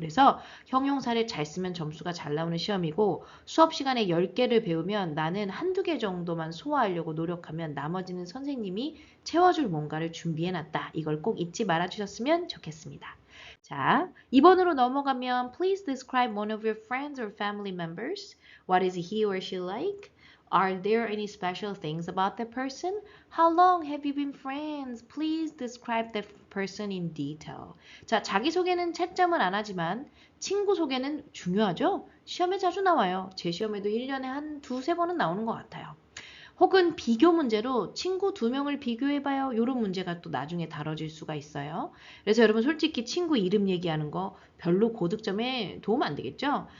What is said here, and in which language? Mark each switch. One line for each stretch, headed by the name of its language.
Korean: 그래서 형용사를 잘 쓰면 점수가 잘 나오는 시험이고 수업 시간에 10개를 배우면 나는 한두 개 정도만 소화하려고 노력하면 나머지는 선생님이 채워줄 뭔가를 준비해놨다. 이걸 꼭 잊지 말아주셨으면 좋겠습니다. 자, 2번으로 넘어가면
English: Please describe one of your friends or family members. What is he or she like? Are there any special things about that person? How long have you been friends? Please describe that person in detail.
Korean: 자, 자기소개는 채점은 안 하지만 친구 소개는 중요하죠? 시험에 자주 나와요. 제 시험에도 1년에 한 두세 번은 나오는 것 같아요. 혹은 비교 문제로 친구 2명을 비교해봐요. 이런 문제가 또 나중에 다뤄질 수가 있어요. 그래서 여러분 솔직히 친구 이름 얘기하는 거 별로 고득점에 도움 안 되겠죠?